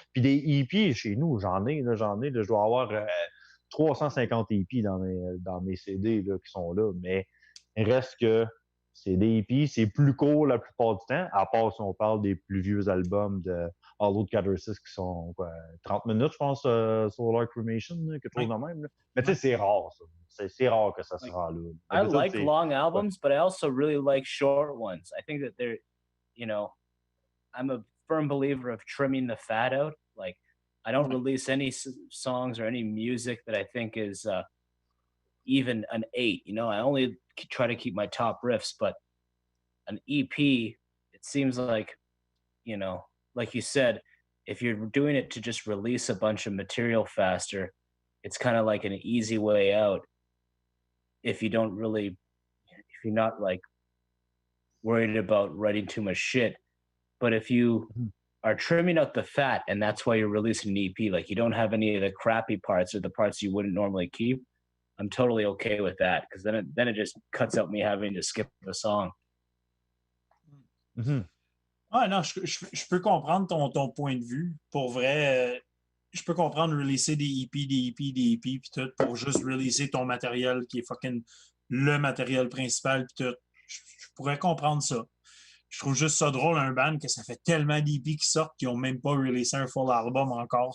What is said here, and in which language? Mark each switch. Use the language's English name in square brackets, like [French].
[French] Puis des EP, chez nous, j'en ai, je dois avoir 350 EP dans mes CD là, qui sont là, mais il reste que c'est des EP, c'est plus court la plupart du temps, à part si on parle des plus vieux albums de Hallowed Catharsis qui sont 30 minutes, je pense, Solar Cremation, quelque chose de même. Là. Mais tu sais, c'est rare, ça. C'est rare que ça se rend là. [English] I like long albums, but I also really like short ones. I think that they're, you know, I'm a firm believer of trimming the fat out. Like, I don't release any songs or any music that I think is even an 8. You know, I only try to keep my top riffs, but an EP, it seems like, you know, like you said, if you're doing it to just release a bunch of material faster, it's kind of like an easy way out. If you're not like worried about writing too much shit. But if you are trimming out the fat and that's why you're releasing an EP, like you don't have any of the crappy parts or the parts you wouldn't normally keep, I'm totally okay with that because then it just cuts out me having to skip a song. Mm-hmm. [French] Ah non, je peux comprendre ton point de vue. Pour vrai, je peux comprendre releaser des EP, puis tout, pour juste releaser ton matériel qui est fucking le matériel principal, puis tout. Je pourrais comprendre ça. Je trouve juste ça drôle, un band, que ça fait tellement d'EP qui sortent qu'ils n'ont même pas releasé un full album encore.